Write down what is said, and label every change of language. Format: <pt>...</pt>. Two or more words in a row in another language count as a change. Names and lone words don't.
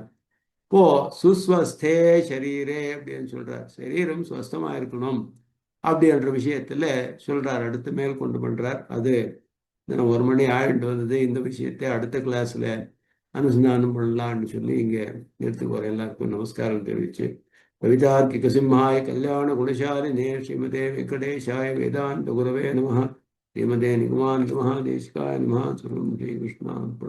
<ta>இப்போ</ta> <sa>सुस्वस्थे शरीरे</sa> <ta>அப்படின்னு சொல்றார். சரீரம் ஸ்வஸ்தமா இருக்கணும் அப்படின்ற விஷயத்துல சொல்றார். அடுத்து மேல் கொண்டு பண்றார். அது ஒரு மணி ஆயிட்டு வந்தது. இந்த விஷயத்தை அடுத்த கிளாஸ்ல அனுசந்தானம் பண்ணலான்னு சொல்லி இங்க நிறுத்துக்குவோம். எல்லாருக்கும் நமஸ்காரம் தெரிவிச்சு,</ta> <sa>कवितार्किक सिंहाय कल्याण गुणशालिने श्रीमते वेङ्कटेशाय वेदान्त गुरवे नमः. श्रीमते निगमान्त महादेशिकाय नमः. ஸ்ரீ கிருஷ்ணா.</sa>